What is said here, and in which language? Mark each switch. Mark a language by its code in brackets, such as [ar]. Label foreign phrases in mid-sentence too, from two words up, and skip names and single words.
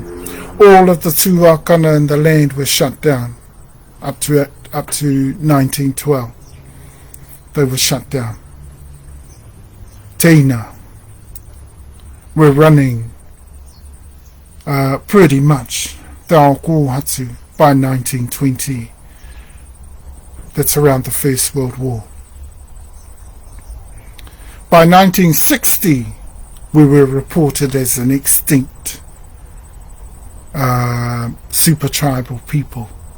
[en] All of the tūakana in the land were shut down up to 1912. They were shut down. Teina were running pretty much [mi] te ao kōhatu [en] by 1920. That's around the First World War. By 1960, we were reported as an extinct super tribal people.